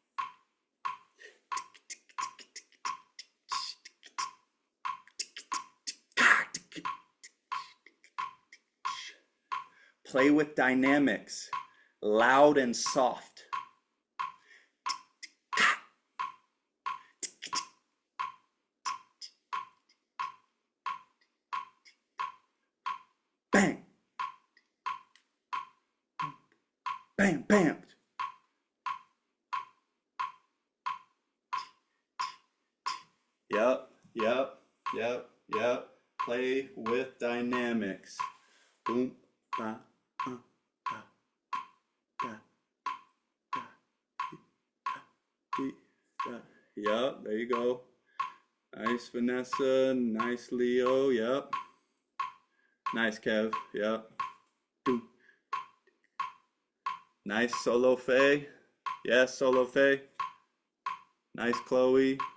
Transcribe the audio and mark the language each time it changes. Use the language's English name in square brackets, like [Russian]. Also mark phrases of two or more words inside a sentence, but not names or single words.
[English] Play with dynamics, loud and soft. Bang, bam, bam. Yep, yep, yep, yep. Play with dynamics. Boom, ba, ba, ba, ba, be, ba. Yep, there you go. Nice, Vanessa. Nice, Leo. Yep. Nice, Kev. Yep. Boom. Nice, Solo Faye. Yes, Solo Faye. Nice, Chloe.